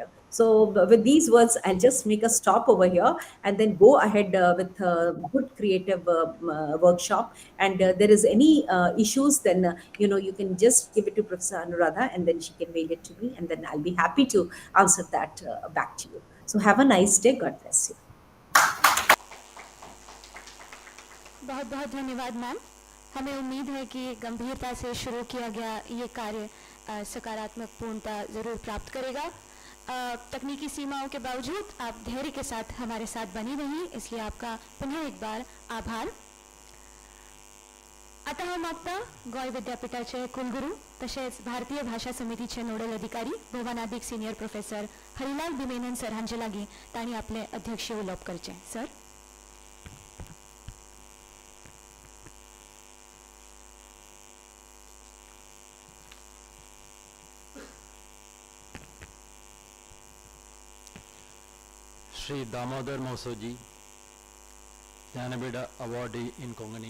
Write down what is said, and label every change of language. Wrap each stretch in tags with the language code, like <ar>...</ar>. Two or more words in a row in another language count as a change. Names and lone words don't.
<en>So, with these words, I'll just make a stop over here and then go ahead with a good creative workshop. And there is any issues, then you can just give it to Professor Anuradha, and then she can mail it to me, and then I'll be happy to answer that back to you. So, have a nice day. God bless you.</en> <hi>बहुत बहुत धन्यवाद मैम। हमें उम्मीद है कि गंभीरता से शुरू किया गया ये कार्य सकारात्मक पूर्णता ज़रूर प्राप्त करेगा। तकनीकी सीमाओं के बावजूद आप धैर्य के साथ हमारे साथ बनी रही, इसलिए आपका पुनः एक बार आभार।</hi> <kok>आता हम आता गोय विद्यापीठाचे कुलगुरू तसेच भारतीय भाषा समितीचे नोडल अधिकारी भुवनाधिक</kok> <en>senior professor</en> <kok>हरिलाल बिमेनन सर हांचे लागीं तांणी आपले अध्यक्षीय उलोवप करचें। सर।</kok> <en>Shri Damodar Mosoji, Jnanabida awardee in Konkani.</en>